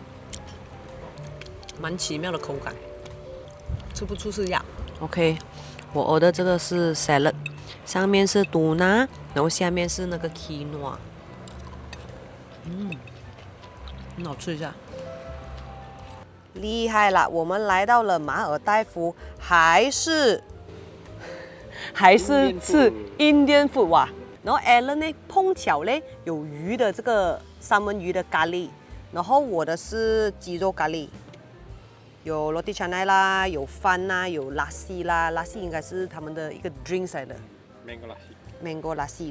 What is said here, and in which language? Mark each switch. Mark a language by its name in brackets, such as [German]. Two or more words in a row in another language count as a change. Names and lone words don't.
[Chinese] 蠻奇妙的口感，吃不出是鴨。OK， 我 order 這個是 salad， 上面是tuna，然後下面是那個 quinoa。很好吃一下。厲害了，我們來到了馬爾代夫，還是吃 [English] Indian food [Chinese] 哇。然後 Alan 呢，碰巧呢有魚的這個三文魚的咖喱，然後我的是雞肉咖喱，有 [Malay] roti canai [Chinese] 啦，有飯啦，有 lassi 啦 ，lassi 應該是他們的一個 drinks 來的 ， [English] mango lassi。